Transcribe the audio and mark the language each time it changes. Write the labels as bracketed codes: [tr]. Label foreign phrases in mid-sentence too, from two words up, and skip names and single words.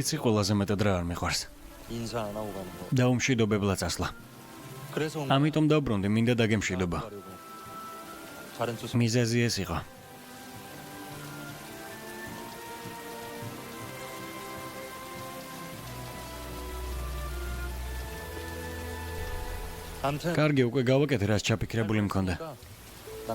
[ka] იცი ყველაზე მეტად რა არ მიყვარს. [ko] 인사 안 하고 가는 거. [ka] დაუმშვიდობებლად წასვლა. [ko] 그래서 [ka] ამიტომ დაბრუნდი, მინდა დაგემშვიდობა. [ko] 다른 뜻은 [ka] მიზეზი ეს იყო. [ko] 아무튼 [ka] კარგი, უკვე გავაკეთე, რაც ჩაფიქრებული მქონდა. [ko] 난